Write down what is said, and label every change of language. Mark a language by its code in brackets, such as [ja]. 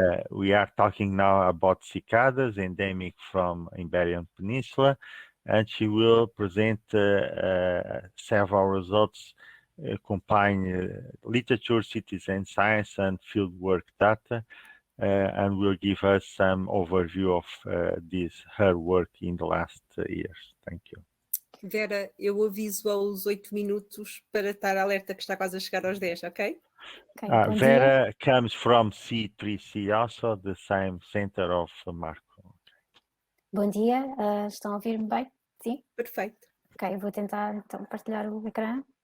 [en] We are talking now about cicadas, endemic from Iberian Peninsula, and she will present several results combining literature, citizen science, and fieldwork data, and will give us some overview of her work in the last years. Thank you. [pt] Vera, eu aviso aos 8 minutos para estar alerta que está quase a chegar aos 10, ok? [en] Vera comes from C3C, also the same center of Marco. [pt] Bom dia, estão a ouvir-me bem? Sim? Perfeito. Ok, vou tentar então partilhar o ecrã.